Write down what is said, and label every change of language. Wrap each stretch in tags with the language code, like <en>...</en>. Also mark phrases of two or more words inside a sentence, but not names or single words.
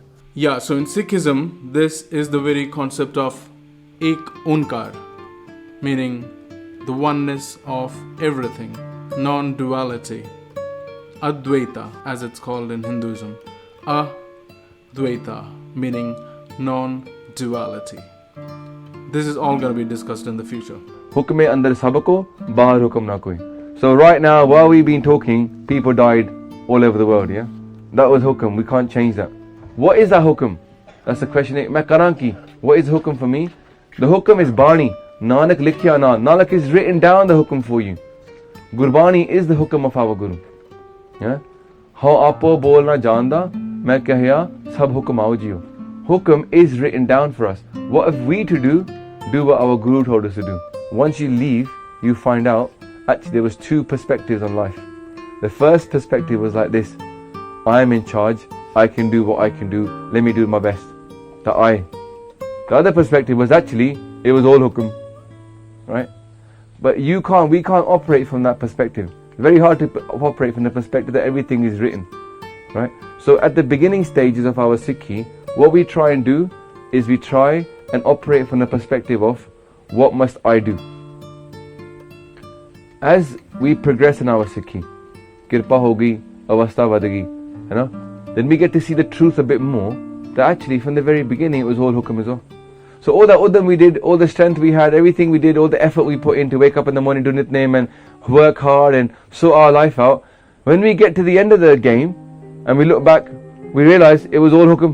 <en>Yeah, so in Sikhism, this is the very concept of Ek Onkar, meaning the oneness of everything, non-duality. Advaita, as it's called in Hinduism. Advaita, meaning non-duality. This is all going to be discussed in the future.</en> <pa>ਹੁਕਮੈ ਅੰਦਰਿ ਸਭੁਕੋ, ਬਾਹਰਿ ਹੁਕਮੁ ਨ ਕੋਇ.</pa> <en>So right now, while we've been talking, people died all over the world, yeah? That was hukum, we can't change that. What is that hukum? That's the question.</en> <pa>ਮੈਂ ਕਰਨ ਕੀ,</pa> <en>what is hukum for me? The hukum is Bani.</en> <pa>ਨਾਨਕ ਲਿਖਿਆ ਨਾ.</pa> <en>Nanak is written down the hukum for you. Gurbani is the hukum of our Guru. Yeah?</en> <pa>ਹਉ ਆਪਹੁ ਬੋਲਣਾ ਜਾਣਦਾ, ਮੈਂ ਕਹਿਆ ਸਭ ਹੁਕਮ ਆਉ ਜੀਉ.</pa> <en>Hukum is written down for us. What have we to do? Do what our Guru told us to do. Once you leave, you find out, actually there was two perspectives on life. The first perspective was like this. I am in charge, I can do what I can do, let me do my best. The other perspective was actually, it was all hukum. Right? But we can't operate from that perspective. It's very hard to operate from the perspective that everything is written. Right? So at the beginning stages of our Sikhi, what we try and do is we try and operate from the perspective of, what must I do? As we progress in our Sikhi,</en> <pa>ਕਿਰਪਾ ਹੋਗੀ, ਅਵਸਥਾ ਵਧਗੀ,</pa> <en>then we get to see the truth a bit more, that actually from the very beginning it was all hukum as well. So all that udam we did, all the strength we had, everything we did, all the effort we put in to wake up in the morning, do nitnem and work hard and sort our life out, when we get to the end of the game and we look back, we realize it was all hukum.</en>